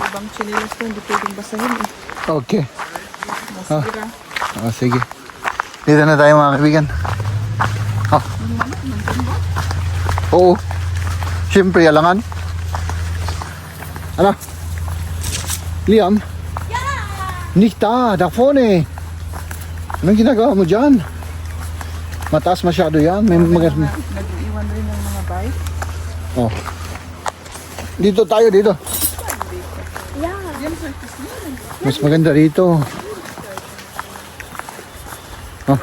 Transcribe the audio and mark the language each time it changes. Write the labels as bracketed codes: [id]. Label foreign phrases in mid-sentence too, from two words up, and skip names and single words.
[tl] Yung ibang chinilas ko hindi pwedeng basahin eh. Okay. Masira. Sige. Dito na tayo mga kaibigan. Oo. Siyempre, alangan. Ano? Liam? [de] Nicht da vorne. [tl] Anong ginagawa mo dyan? Mataas masyado yan. May mga... Nag-iwan rin ng mga bike. Oh. Dito tayo, dito. [de] Ja. [tl] Mas maganda rito. Oh.